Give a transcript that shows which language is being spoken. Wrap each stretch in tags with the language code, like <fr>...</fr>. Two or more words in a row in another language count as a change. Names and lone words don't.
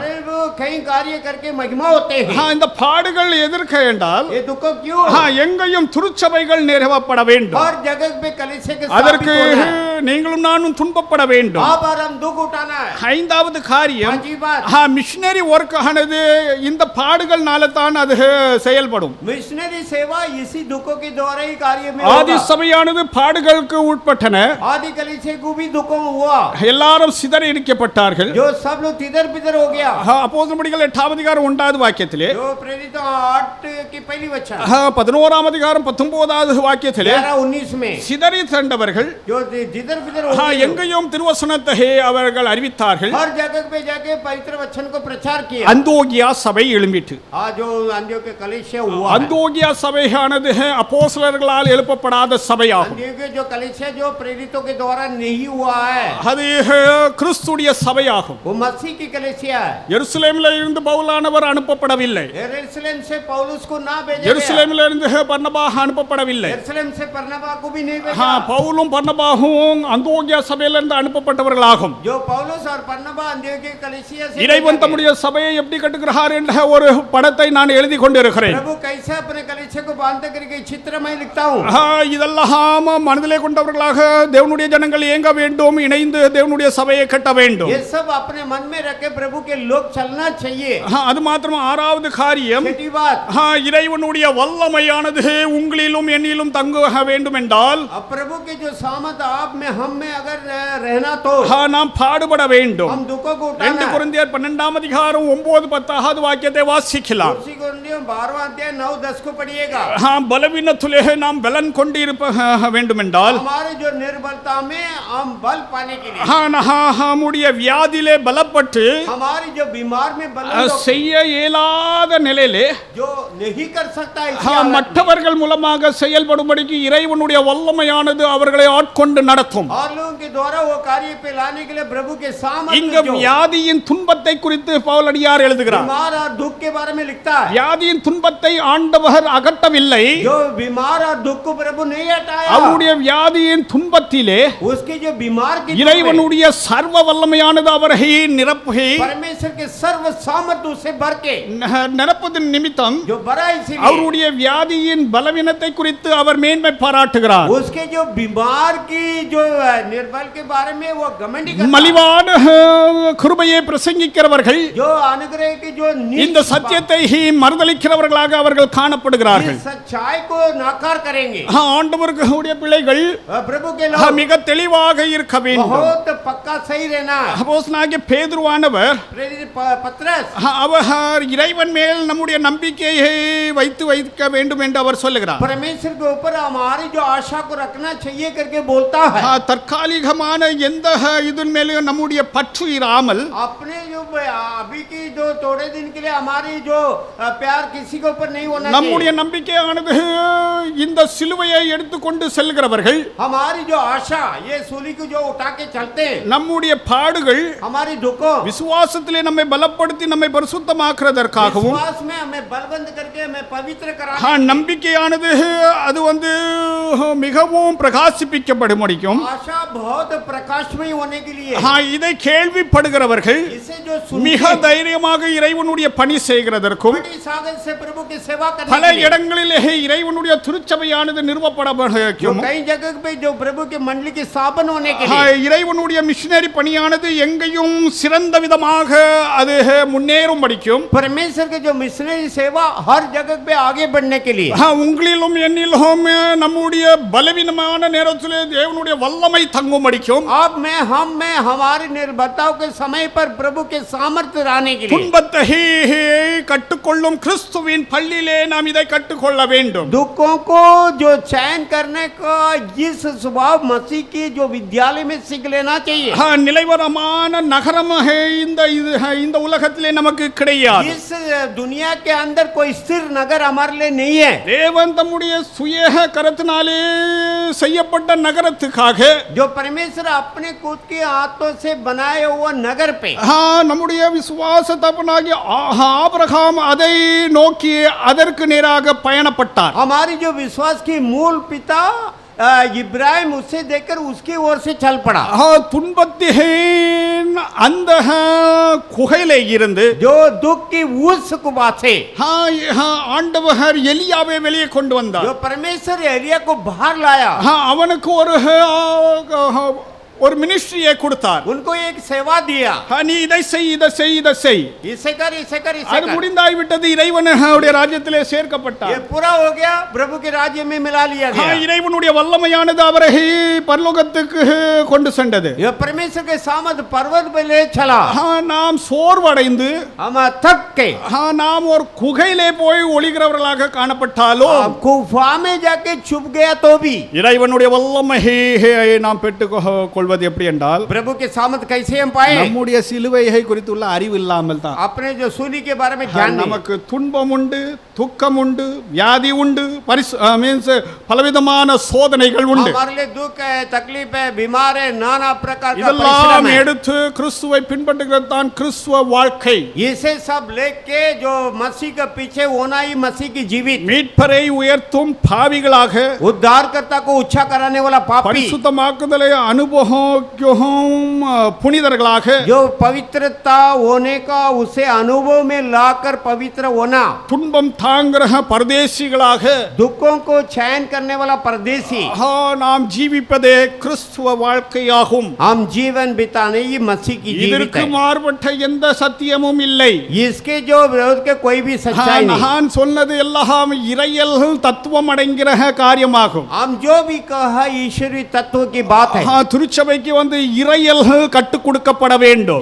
<hi>कई कार्य करके महिमा होते हैं.</hi> <ta>இந்த பாடுகள் எதற்கு என்றால்</ta> <hi>ये दुखों क्यों</hi> <ta>எங்கேயும் திருச்சபைகள் நிறுவப்பட வேண்டும்.</ta> <hi>हर जगह पे कलीसिया के</hi> <ta>அதற்கு</ta> <hi>स्थापित होना है.</hi> <ta>நீங்களும் நானும் துன்பப்பட வேண்டும்.</ta> <hi>आप और हम दुख उठाना है.</hi> <ta>ஐந்தாவது காரியம்</ta> <hi>पांचवी बात,</hi> <en>missionary work</en> <ta>ஆனது இந்த பாடுகள்னால தான் அது செயல்படும்.</ta> <hi>मिशनरी सेवा इसी दुखों के द्वारा ही कार्य में</hi> <ta>ஆதி</ta> <hi>होगा.</hi> <ta>சபையானது பாடுகளுக்கு உட்பட்டன.</ta> <hi>आदि कलीसिया को भी दुखों हुआ.</hi> <ta>எல்லாரும் சிதறடிக்கப்பட்டார்கள்.</ta> <hi>जो सब लोग तिधर बिधर हो गया.</hi> <ta>அப்போஸ்தலர்கள் 8ஆம் அதிகாரம் 1வது வாக்கியத்திலே</ta> <hi>जो प्रेरित 8 की पहली वचन</hi> <ta>11ஆம் அதிகாரம் 19வது வாக்கியத்திலே</ta> <hi>11-19 में</hi> <ta>சிதறி சென்றவர்கள்</ta> <hi>जो जिधर बिधर हो गए</hi> <ta>எங்கேயும் திருவசனத்தை அவர்கள் அறிவித்தார்கள்.</ta> <hi>हर जगह पे जाके पवित्र वचन को प्रचार किया.</hi> <ta>அந்தோகியா சபை எழும்பிட்டு.</ta> <hi>जो अंत्योक्य कलीसिया हुआ.</hi> <ta>அந்தோகியா சபையானது அப்போஸ்தலர்களால் எழுப்பப்படாத சபையாகும்.</ta> <hi>अंत्योक्य जो कलीसिया जो प्रेरितों के द्वारा नहीं हुआ है</hi> <ta>அது கிறிஸ்துடைய சபையாகும்.</ta> <hi>वो मसीह की कलीसिया है.</hi> <ta>எருசலேமில் இருந்து பவுலானவர் அனுப்பப்படவில்லை.</ta> <hi>यरूशलेम से पौलुस को ना भेजा गया.</hi> <ta>எருசலேமில் இருந்து பர்னபா அனுப்பப்படவில்லை.</ta> <hi>यरूशलेम से बरनबा को भी नहीं भेजा.</hi> <ta>பவுலும் பர்னபாவும் அந்தோகியா சபையிலிருந்து அனுப்பப்பட்டவர்களாகும்.</ta> <hi>जो पौलुस और बरनबा अंत्योक्य कलीसिया से</hi> <ta>இறைவன் தம்முடைய சபையை எப்படி கட்டுகிறார் என்ற ஒரு படத்தை நான் எழுதி கொண்டிருக்கிறேன்.</ta> <hi>प्रभु कैसे अपने कलीसिया को बांधते करके चित्र में लिखता हूं.</hi> <ta>இதெல்லாம் மனதிலே கொண்டவர்களாக தேவனுடைய ஜனங்கள் இயங்க வேண்டும், இணைந்து தேவனுடைய சபையை கட்ட வேண்டும்.</ta> <hi>ये सब अपने मन में रखे प्रभु के लोग चलना चाहिए.</hi> <ta>அது மாத்திரம் ஆறாவது காரியம்</ta> <hi>छठी बात,</hi> <ta>இறைவனுடைய வல்லமையானது உங்களிலும் என்னிலும் தங்க வேண்டும் என்றால்</ta> <hi>अब प्रभु के जो सामर्थ आप में हम में अगर रहना तो</hi> <ta>நாம் பாடுபட வேண்டும்.</ta> <hi>हम दुखों को 2 उठाना.</hi> <ta>கொரிந்தியர் 12ஆம் அதிகாரம் 9-10வது வாக்கியத்தை வாசிக்கலாம்.</ta> <hi>उसी को 12वां अध्याय 9-10 को पढ़िएगा.</hi> <ta>பலவீனத்திலே நாம் பலன் கொண்டு இருப்ப வேண்டும் என்றால்</ta> <hi>हमारे जो निर्बलता में हम बल पाने के लिए</hi> <ta>நம்முடைய வியாதியிலே பலப்பட்டு</ta> <hi>हमारी जो बीमार में बल</hi> <ta>செய்ய இயலாத நிலையிலே</ta> <hi>जो नहीं कर सकता इसी हालत में,</hi> <ta>மற்றவர்கள் மூலமாக செயல்படும்படிக்கு இறைவனுடைய வல்லமையானது அவர்களை ஆட்கொண்டு நடத்தும்.</ta> <hi>और लोगों के द्वारा वो कार्य पे लाने के लिए प्रभु के</hi> <ta>இங்க</ta> <hi>सामर्थ्य जो</hi> <ta>வியாதியின் துன்பத்தை குறித்து பவுலடியார் எழுதுகிறார்.</ta> <hi>बीमार और दुख के बारे में लिखता है.</hi> <ta>வியாதியின் துன்பத்தை ஆண்டவர் அகற்றவில்லை.</ta> <hi>जो बीमार और दुख को प्रभु नहीं हटाया.</hi> <ta>அவருடைய வியாதியின் துன்பத்திலே</ta> <hi>उसके जो बीमार की दुख में</hi> <ta>இறைவனுடைய சர்வ வல்லமையானது அவரை நிரப்பி</ta> <hi>परमेश्वर के सर्व सामर्थ उसे भर के</hi> <ta>நிரப்பதன் நிமித்தம்</ta> <hi>जो भरा इसीलिए</hi> <ta>அவருடைய வியாதியின் பலவீனத்தை குறித்து அவர் மேன்மை பாராட்டுகிறார்.</ta> <hi>उसके जो बीमार की जो निर्बल के बारे में वो घमंडी करता है.</hi> <ta>மலிவான கிருபையை பிரசங்கிக்கிறவர்கள்</ta> <hi>जो अनुग्रह की जो</hi> <ta>இந்த சத்தியத்தை மறுதலிக்கிறவர்களாக அவர்கள் காணப்படுகிறார்கள்.</ta> <hi>इस सच्चाई को नाकार करेंगे.</hi> <ta>ஆண்டவருடைய பிள்ளைகள்</ta> <hi>प्रभु के लोग</hi> <ta>மிக தெளிவாக இருக்க வேண்டும்.</ta> <hi>बहुत पक्का सही रहना.</hi> <ta>அப்போஸ்தலனாகிய பேதுருவானவர்</ta> <hi>प्रेरित पत्रस</hi> <ta>அவர் இறைவன் மேல் நம்முடைய நம்பிக்கையை வைக்க வேண்டும் என்று அவர் சொல்லுகிறார்.</ta> <hi>परमेश्वर के ऊपर हमारी जो आशा को रखना चाहिए करके बोलता है.</hi> <ta>தற்காலிகமான எந்த இதன் மேலேயும் நம்முடைய பற்று இராமல்</ta> <hi>अपने जो अभी की जो थोड़े दिन के लिए हमारी जो प्यार किसी के ऊपर नहीं होना</hi> <ta>நம்முடைய</ta> <hi>चाहिए।</hi> <ta>நம்பிக்கையானது இந்த சிலுவையை எடுத்துக்கொண்டு செல்கிறவர்கள்,</ta> <hi>हमारी जो आशा ये सूली को जो उठा के चलते हैं,</hi> <ta>நம்முடைய பாடுகள்</ta> <hi>हमारी दुखों</hi> <ta>விசுவாசத்திலே நம்மை பலப்படுத்தி நம்மை பரிசுத்தமாக்குறதற்காகவும்,</ta> <hi>विश्वास में हमें बलबंद करके हमें पवित्र करा</hi> <ta>நம்பிக்கையானது அது மிகவும் பிரகாசிப்பிக்கப்பட முடியும்.</ta> <hi>आशा बहुत प्रकाशमय होने के लिए</hi> <ta>இதை கேள்விப்படுகிறவர்கள்</ta> <hi>इसे जो</hi> <ta>மிக தைரியமாக இறைவனுடைய பணி செய்கிறதற்கும்,</ta> <hi>बड़ी सागर से प्रभु की सेवा करने</hi> <ta>பல</ta> <hi>के लिए</hi> <ta>இடங்களிலே இறைவனுடைய திருச்சபையானது நிறுவப்பட</ta> <hi>जो</hi> <ta>முடியும்.</ta> <hi>कई जगह पे जो प्रभु की मंडली की स्थापन होने के लिए</hi> <ta>இறைவனுடைய மிஷனரி பணியானது எங்கேயும் சிறந்த விதமாக அது முன்னேறும் படிக்கும்.</ta> <hi>परमेश्वर के जो मिशनरी सेवा हर जगह पे आगे बढ़ने के लिए</hi> <ta>உங்களிலும் என்னிலும் நம்முடைய பலவீனமான நேரத்திலே தேவனுடைய வல்லமை தங்கும் படிக்கும்.</ta> <hi>अब मैं हम में हमारी निर्भरताओं के समय पर प्रभु के सामर्थ्य रहने के लिए</hi> <ta>துன்பத்தை கட்டுக்கொள்ளும் கிறிஸ்துவின் பள்ளியிலே நாம் இதை கற்றுக்கொள்ள வேண்டும்.</ta> <hi>दुखों को जो चयन करने का इस स्वभाव मसीह की जो विद्यालय में सीख लेना चाहिए।</hi> <ta>நிலைவரமான நகரம் இந்த உலகத்திலே நமக்கு கிடையாது.</ta> <hi>इस दुनिया के अंदर कोई स्थिर नगर हमारे लिए नहीं है।</hi> <ta>தேவன் தம்முடைய சுய கரத்தினாலே செய்யப்பட்ட நகரத்துக்காக</ta> <hi>जो परमेश्वर अपने खुद के हाथों से बनाए हुआ नगर पे</hi> <ta>நம்முடைய விசுவாச தகப்பனாகிய ஆபிரகாம் அதை நோக்கி அதற்கு நேராக பயணப்பட்டார்.</ta> <hi>हमारी जो विश्वास की मूल पिता इब्राहिम उसे देखकर उसकी ओर से चल पड़ा।</hi> <ta>துன்பத்தின் அந்த குகையிலே இருந்து</ta> <hi>जो दुख की उस कुबा से</hi> <ta>ஆண்டவர் எலியாவை வெளியே கொண்டு வந்தார்.</ta> <hi>जो परमेश्वर एलिया को बाहर लाया</hi> <ta>அவனுக்கு ஒரு மினிஸ்ட்ரியை கொடுத்தார்.</ta> <hi>उनको एक सेवा दिया,</hi> <ta>நீ இதை செய் இதை செய் இதை செய்.</ta> <hi>इसे कर इसे कर इसे</hi> <ta>அது</ta> <hi>कर।</hi> <ta>முடிந்தாய் விட்டது. இறைவனுடைய ராஜ்யத்திலே சேர்க்கப்பட்டார்.</ta> <hi>ये पूरा हो गया, प्रभु के राज्य में मिला लिया गया।</hi> <ta>இறைவனுடைய வல்லமையானது அவரை பரலோகத்துக்கு கொண்டு சென்றது.</ta> <hi>ये परमेश्वर के सामर्थ पर्वत पे ले चला।</hi> <ta>நாம் சோர்வடைந்து</ta> <hi>हम थक के</hi> <ta>நாம் ஒரு குகையிலே போய் ஒளிகிறவர்களாக காணப்பட்டாலும்</ta> <hi>गुफा में जाके छुप गया तो भी</hi> <ta>இறைவனுடைய வல்லமையை நாம் பெற்றுக்கொள்வது எப்படி என்றால்,</ta> <hi>प्रभु के सामर्थ कैसे हम पाए?</hi> <ta>நம்முடைய சிலுவையை குறித்துள்ள அறிவு இல்லாமல் தான்.</ta> <hi>अपने जो सूली के बारे में ज्ञान नहीं।</hi> <ta>நமக்கு துன்பம் உண்டு, துக்கம் உண்டு, வியாதி உண்டு, மீன்ஸ் பலவிதமான சோதனைகள் உண்டு.</ta> <hi>हमारे लिए दुख है, तकलीफ है, बीमार है, नाना प्रकार का</hi> <ta>இதெல்லாம்</ta> <hi>परिश्रम है।</hi> <ta>எடுத்து கிறிஸ்துவை பின்பற்றுகிறது தான் கிறிஸ்துவ வாழ்க்கை.</ta> <hi>इसे सब लेके जो मसीह के पीछे होना ही मसीह की जीवित</hi> <ta>மீட்பரை உயர்த்தும் பாவிகளாக</ta> <hi>उद्धारकर्ता को उच्छा कराने वाला पापी</hi> <ta>பரிசுத்தமாக்குதலை அனுபவம் புனிதர்களாக</ta> <hi>जो पवित्रता होने का उसे अनुभव में लाकर पवित्र होना,</hi> <ta>துன்பம் தாங்குற பரதேசிகளாக</ta> <hi>दुखों को चयन करने वाला परदेसी</hi> <ta>நாம் ஜீவிப்பதே கிறிஸ்துவ வாழ்க்கையாகும்.</ta> <hi>हम जीवन बिताने ही मसीह की जीवित</hi> <ta>இதற்கு</ta> <hi>है।</hi> <ta>மாறுபட்ட எந்த சத்தியமும் இல்லை.</ta> <hi>इसके जो विरोध के कोई भी सच्चाई नहीं।</hi> <ta>நான் சொன்னது எல்லாம் இறையல் தத்துவம் அடங்கிற காரியமாகும்.</ta> <hi>हम जो भी कहा ईश्वरीय तत्व की बात है।</hi> <ta>திருச்சபைக்கு இறையல் கற்றுக் கொடுக்கப்பட வேண்டும்.</ta>